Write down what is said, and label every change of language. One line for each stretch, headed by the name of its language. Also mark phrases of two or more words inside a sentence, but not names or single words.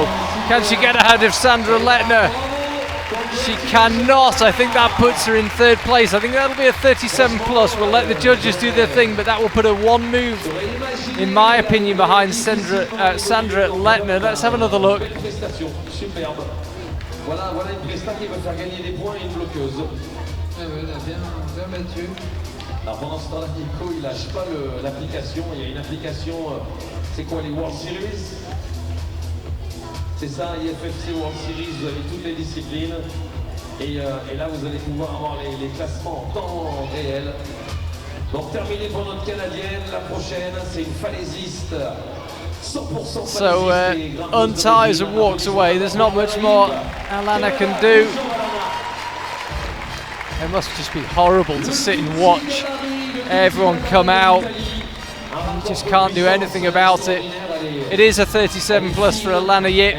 English: Can she get ahead of Sandra Lettner? She cannot. I think that puts her in 3rd place. I think that'll be a 37 plus. We'll let the judges do their thing, but that will put her 1 move, in my opinion, behind Sandra Lettner. Let's have another look.
French: Voilà une presta qui va faire gagner des points et une bloqueuse. Elle a bien battu. Alors pendant ce temps-là, Nico, il lâche pas l'application. Il y a une application, c'est quoi, les World Series? C'est ça, IFSC World Series, vous avez toutes les disciplines. Et là, vous allez pouvoir avoir les classements en temps réel. Donc terminé pour notre Canadienne. La prochaine, c'est une falaisiste
English: So unties and walks away. There's not much more Alana can do. It must just be horrible to sit and watch everyone come out. You just can't do anything about it. It is a 37 plus for Alana Yip.